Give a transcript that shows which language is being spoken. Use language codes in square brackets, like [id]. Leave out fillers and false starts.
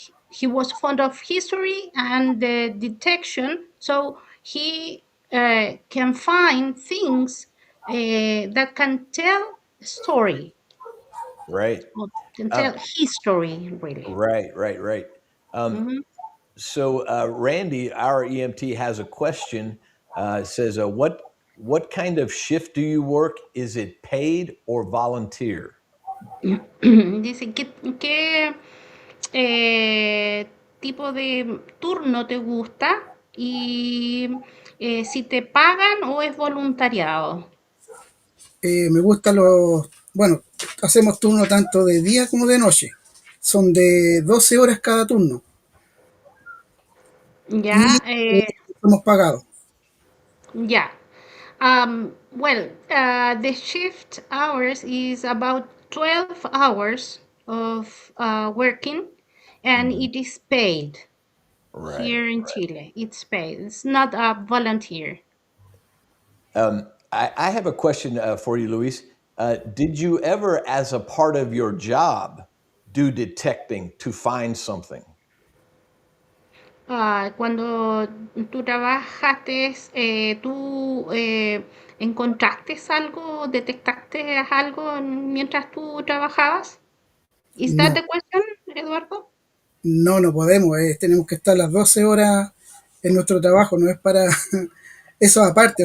[en] He was fond of history and the detection, so he can find things that can tell story, Right, or can um, tell history, really. right, right, right. Um, Mhm. so Randy, our EMT, has a question. Says, what kind of shift do you work? Is it paid or volunteer? [es] Dice, ¿qué tipo de turno te gusta? Y si te pagan o es voluntariado. Me gustan bueno, hacemos turno tanto de día como de noche. Son de 12 horas cada turno y Ya, somos pagados. ya. [en] The shift hours is about 12 hours of working, and Mhm. it is paid Right. here in Chile. It's paid. It's not a volunteer. I have a question for you, Luis. Did you ever, as a part of your job, do detecting to find something? [es] Cuando tú trabajaste, tú encontraste algo, detectaste algo mientras tú trabajabas. [en] Is that [es] No, [en] the question, Eduardo? [es] no podemos. Tenemos que estar las 12 horas en nuestro trabajo. No es para eso aparte.